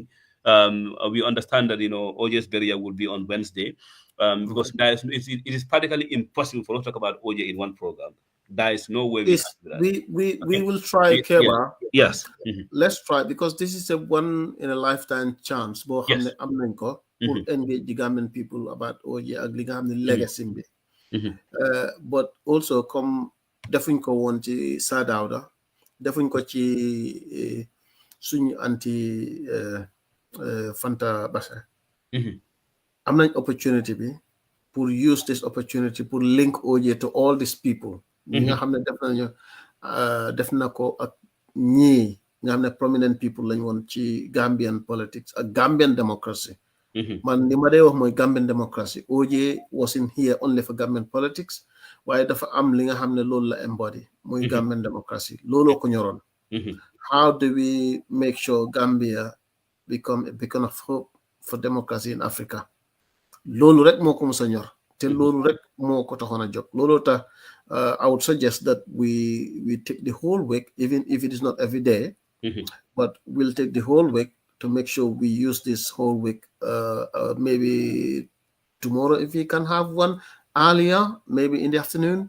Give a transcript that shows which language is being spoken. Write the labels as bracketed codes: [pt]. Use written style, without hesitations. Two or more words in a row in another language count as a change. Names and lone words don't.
[en] We understand that OJ's barrier will be on Wednesday, because it is practically impossible for us to talk about OJ in one program. There is no way we will try, Keba. Yes. Let's try, because this is a one in a lifetime chance. Pour engage the Gambian people about OJ [wo] ak li nga xam ne legacy bi. [en] But also [wo] comme defuñ ko woon ci Sadawda, defuñ ko ci suñu anti Fanta Basse am nañ opportunity bi pour [en] use this opportunity [wo] pour [en] link OJ to all these people [wo] ñi nga xam ne def na ko ak ñii nga xam ne [en] prominent people [wo] lañ woon ci [en] Gambian politics [wo] ak [en] Gambian democracy [wo] man li ma dee wax mooy [en] Gambian democracy OJ wasn't here only for Gambian politics [wo] waaye dafa am li nga xam ne loolu la embody muy [en] Gambian democracy [wo] looloo ko ñoroon [en] how do we make sure Gambia become a beacon of hope for democracy in Africa [wo] loolu rek moo ko mos a ñor te loolu rek moo ko taxoon a jóg loolu tax [en] I would suggest that we take the whole week, even if it is not every day, but we'll take the whole week to make sure we use this whole week. Maybe tomorrow, if we can have one earlier, maybe in the afternoon.